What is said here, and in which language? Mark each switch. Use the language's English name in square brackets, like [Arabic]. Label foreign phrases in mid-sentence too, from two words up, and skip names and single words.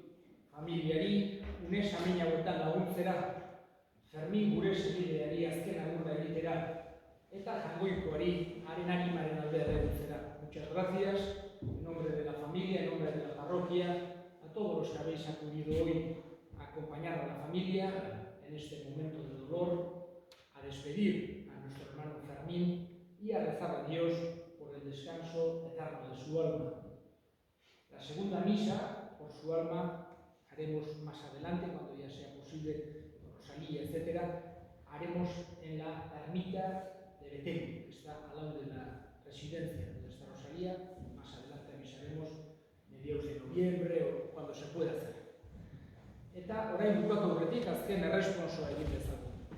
[Basque] familiari une samin hauetan laguntzera, Fermin gure senideari azken agurra egitera eta jangoikoari haren animaren aldea erregutzera. [Spanish] Muchas gracias, en nombre de la familia, en nombre de la parroquia, a todos los que habéis acudido hoy a acompañar a la familia en este momento de dolor, a despedir a nuestro hermano Fermín y a rezar a Dios por el descanso eterno de su alma. La segunda misa por su alma haremos más adelante, cuando ya sea posible, Rosalía, etc. Haremos en la ermita de Betén, que está al lado de la residencia donde está Rosalía. Más adelante avisaremos, mediados de noviembre o cuando se pueda hacer. [Basque] Eta orain bukatu aurretik azken erresponsoa egin dezagun.